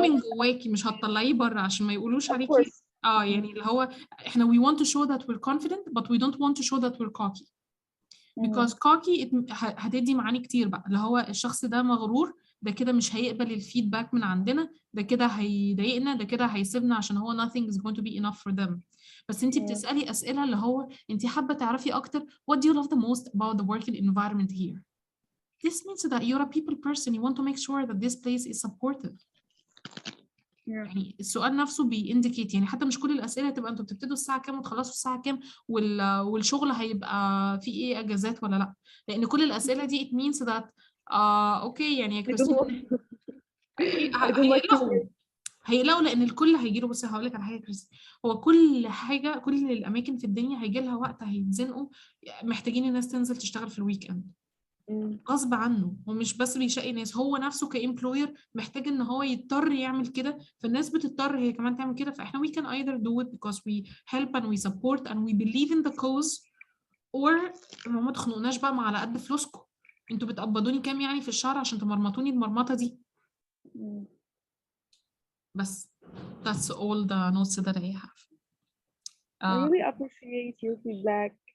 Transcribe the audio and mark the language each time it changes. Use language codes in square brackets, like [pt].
[ar] من جواكي، مش هتطلعيه بره عشان ما يقولوش [en] Of [ar] عليكي. [en] course. [ar] يعني اللي هو احنا [en] we want to show that we're confident but we don't want to show that we're cocky. because [ar] cocky هتدي معاني كتير بقى، اللي هو الشخص ده مغرور، ده كده مش هيقبل الفيدباك من عندنا، ده كده هيضايقنا، ده كده هيسيبنا عشان هو [en] nothing is going to be enough for them. [ar] بس انتي بتسألي أسئلة اللي هو انتي حابة تعرفي أكتر [en] what do you love the most about the working environment here. This means that you're a people person. You want to make sure that this place is supportive. [ar] يعني السؤال نفسه بيindicate، يعني حتى مش كل الأسئلة تبقى انتوا بتبتدوا الساعة كام وتخلصوا الساعة كام والشغل هيبقى فيه ايه اجازات ولا لا، لأن كل الأسئلة دي [en] it means that [ar] اوكي يعني يا كريستين [en] I don't like to. [ar] هيقلقوا لأن الكل هيجي له. بصي هقول لك على حاجة يا كريستين، هو كل حاجة كل الأماكن في الدنيا هيجي لها وقت هيتزنقوا محتاجين الناس تنزل تشتغل في الويك اند غصب عنه. هو مش بس بيشقي ناس، هو نفسه كإمبلوير محتاج ان هو يضطر يعمل كده، فالناس بتضطر هي كمان تعمل كده. فاحنا [en] we can either do it because we help and we support and we believe in the cause or [ar] ما تخنقوناش بقى ما على قد فلوسكم. انتوا بتقبضوني كام يعني في الشهر عشان تمرمطوني المرمطة دي؟ بس [en] that's all the notes that I have. I really appreciate your feedback.